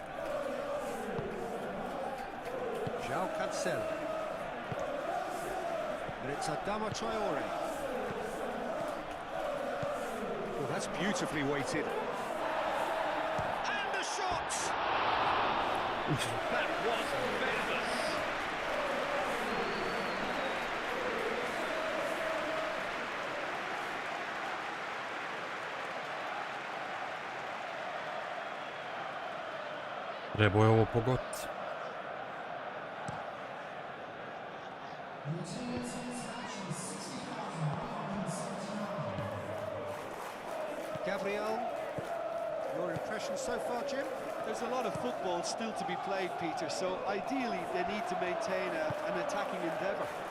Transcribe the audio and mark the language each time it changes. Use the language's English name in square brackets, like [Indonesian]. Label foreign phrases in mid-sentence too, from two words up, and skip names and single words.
[English] João Cancelo. And it's Adama Traore. Well, that's beautifully weighted. And the shot! That was famous. [Serbian] Trebao je ovo pogoditi. [English] Gabriel, your impression so far, Jim? There's a lot of football still to be played, Peter, so ideally they need to maintain an attacking endeavour.